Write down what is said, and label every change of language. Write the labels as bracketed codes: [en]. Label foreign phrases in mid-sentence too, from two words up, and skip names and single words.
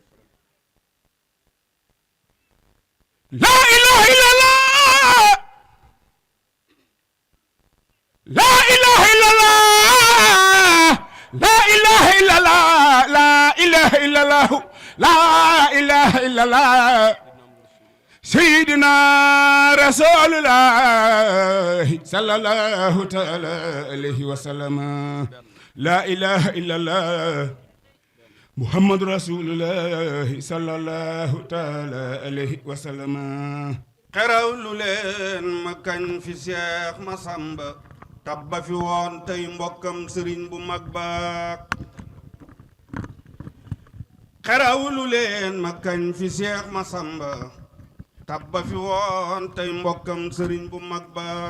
[ar] لا إله إلا الله، لا إله إلا الله، لا إله إلا الله، لا إله إلا الله، لا إله إلا الله، سيدنا رسول الله صلى الله تعالى عليه وسلم. لا إله إلا الله، محمد رسول الله صلى الله تعالى عليه وسلم. [wo] xerawlu leen ma kañ fi Seex Masamba tabba fi woon tey mbokkam sëriñ bu mag ba. xerawlu leen ma kañ fi Seex Masamba tabba fi woon tey mbokkam sëriñ bu mag ba.